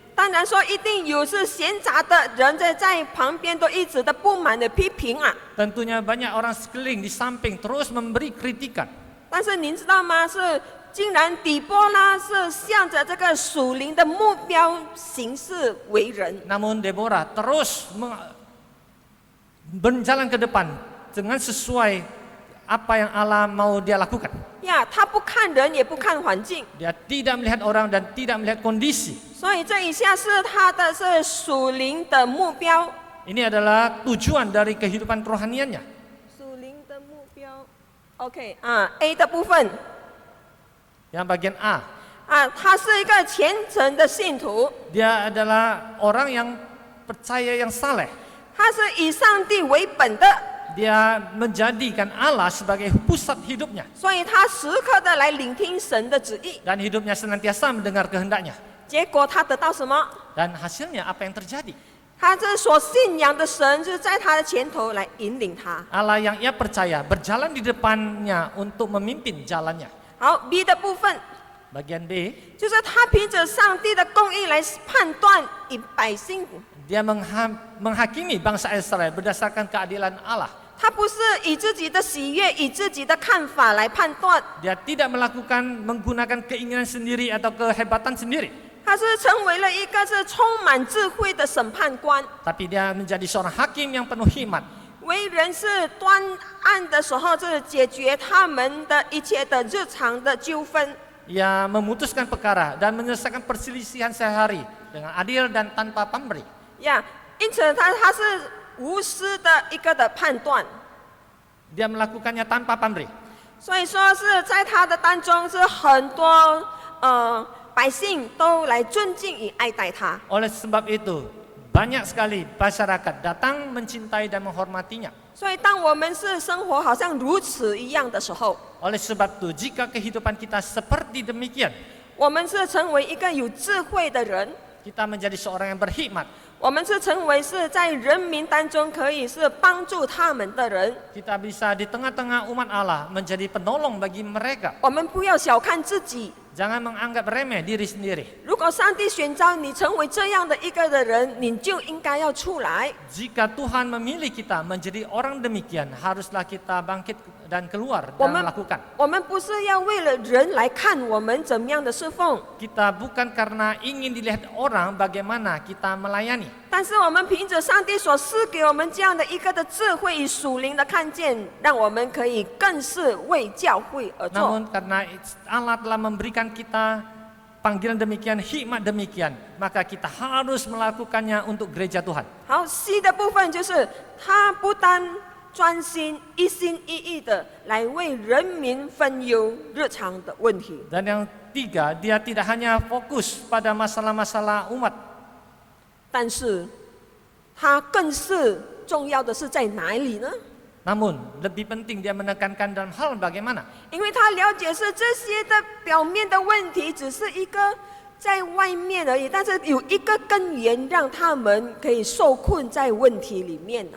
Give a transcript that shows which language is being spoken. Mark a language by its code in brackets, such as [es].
[zh] 当然说一定有是闲杂的人在旁边都一直的不满的批评啊。 [id] Tentunya banyak orang sekeliling di samping terus memberi kritikan. [zh] 但是您知道吗？是竟然底波拉是向着这个属灵的目标行事为人。 [id] Namun Deborah terus berjalan ke depan dengan sesuai apa yang Allah mau dia lakukan. [zh] 呀，他不看人，也不看环境， [id] Dia tidak melihat orang dan tidak melihat kondisi. [zh] 所以这一下是他的是属灵的目标。 [id] Ini adalah tujuan dari kehidupan rohaniannya. [zh] 属灵的目标 ，OK 啊 ，A 的部分 [id] Yang bagian A, [zh] 啊，他是一个虔诚的信徒， [id] dia adalah orang yang percaya yang saleh. [zh] 他是以上帝为本的， [id] Dia menjadikan Allah sebagai pusat hidupnya [zh] 所以他时刻的来聆听神的旨意。 [id] dan hidupnya senantiasa mendengar kehendaknya. [zh] 结果他得到什么？ [id] Dan hasilnya apa yang terjadi? [zh] 他这所信仰的神就在他的前头来引领他。 [id] Allah yang ia percaya berjalan di depannya untuk memimpin jalannya. [zh] 好 ，B 的部分 [id] Bagian B, [zh] 就是他凭着上帝的公义来判断以百姓， [id] dia menghakimi bangsa Israel berdasarkan keadilan Allah. [zh] 他不是以自己的喜悦、以自己的看法来判断， [id] Dia tidak menggunakan keinginan sendiri atau kehebatan sendiri. [zh] 他是成为了一个是充满智慧的审判官。 [id] Tapi dia menjadi seorang hakim yang penuh hikmat. [zh] 为人是端案的时候，是解决他们的一切的日常的纠纷。 [id] Ia memutuskan perkara dan menyelesaikan perselisihan sehari dengan adil dan tanpa pamrih. [zh] 呀，因此他是无私的一个的判断。 [id] Dia melakukannya tanpa pamrih. [zh] 所以说是在他的当中是很多百姓都来尊敬与爱戴他。 [id] Oleh sebab itu, banyak sekali masyarakat datang mencintai dan menghormatinya. [zh] 所以当我们是生活好像如此一样的时候， [id] Oleh sebab itu, jika kehidupan kita seperti demikian, [zh] 我们是成为一个有智慧的人， [id] kita menjadi seorang yang berhikmat. [zh] 我们是成为是在人民当中可以是帮助他们的人。 [id] Kita bisa di tengah-tengah umat Allah menjadi penolong bagi mereka. [zh] 我们不要小看自己， [id] Jangan menganggap remeh diri sendiri. [zh] 如果上帝选召你成为这样的一个的人，你就应该要出来。 [id] Jika Tuhan memilih kita menjadi orang demikian, haruslah kita bangkit dan keluar dan [zh] 我们 [id] melakukan. [zh] 我们不是要为了人来看我们怎么样的侍奉， [id] Kita bukan karena ingin dilihat orang bagaimana kita melayani. [zh] 但是我们凭着上帝所赐给我们这样的一个的智慧与属灵的看见，让我们可以更是为教会而做。 [id] Namun karena Allah telah memberikan kita panggilan demikian, hikmat demikian, maka kita harus melakukannya untuk gereja Tuhan. [zh] 好，C 的部分就是他不单专心、一心一意的来为人民分忧日常的问题， [id] Dan yang tiga, dia tidak hanya fokus pada masalah-masalah umat, [zh] 但是他更是重要的是在哪里呢？ [id] namun lebih penting dia menekankan dalam hal bagaimana. [zh] 因为他了解是这些的表面的问题只是一个在外面而已，但是有一个根源让他们可以受困在问题里面。